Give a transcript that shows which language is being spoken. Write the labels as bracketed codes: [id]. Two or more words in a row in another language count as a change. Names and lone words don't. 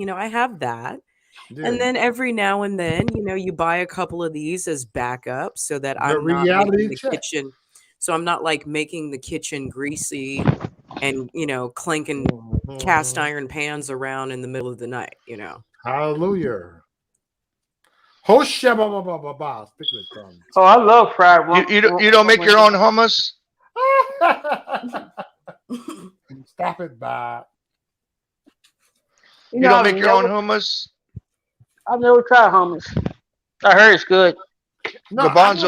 [en] I have that. And Yeah. then every now and then, you buy a couple of these as backup so that The I'm not making reality the check. kitchen. So I'm not like making the kitchen greasy and, clanking cast Mhm. iron pans around in the middle of the night. Hallelujah. Hosha ba ba ba ba ba. Speaking of tongues. Oh, I love fried You don't make your own hummus? Stop it, Bob. You You know, don't make your own hummus? I've never tried hummus. I heard it's good. No, I know